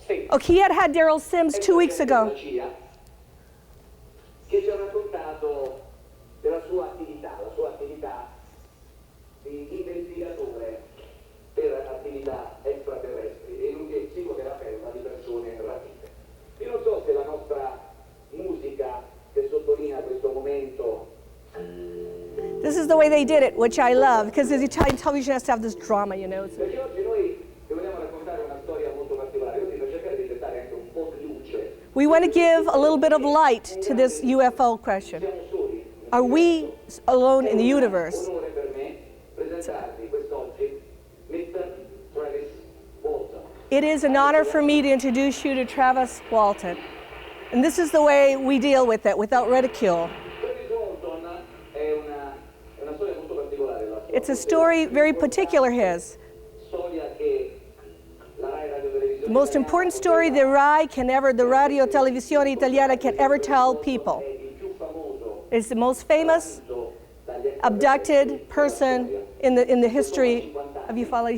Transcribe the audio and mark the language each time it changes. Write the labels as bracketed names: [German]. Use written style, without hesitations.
[English] Oh, he had Daryl Sims 2 weeks ago. [Italian] Che ci ha raccontato della sua attività, la sua attività di investigatore per attività extraterrestri e nonché psicoterapeuta di persone rapite. Io non so se la nostra musica che sottolinea questo momento [English] way they did it, which I love, because the Italian television has to have this drama, you know. [Italian] Perché oggi noi vi vogliamo raccontare una storia molto particolare, quindi per cercare di gettare anche un po' di luce. [English] We want to give a little bit of light to this UFO question. [Italian] Siamo soli. [English] Are we alone in the universe? [Italian] Onore per me presentarvi quest'oggi Mr. Travis Walton. [English] It is an honor for me to introduce you to Travis Walton. And this is the way we deal with it, without ridicule. [Italian] Travis Walton è una storia molto particolare. La sua [English] It's a story very particular his. [Italian] storia che la Rai Radio Televisione [English] The most important story the Radio Televisione Italiana can ever tell people. [Italian] è il più famoso [English] It's the most famous [Italian] dagli [English] abducted person in the history of ufology.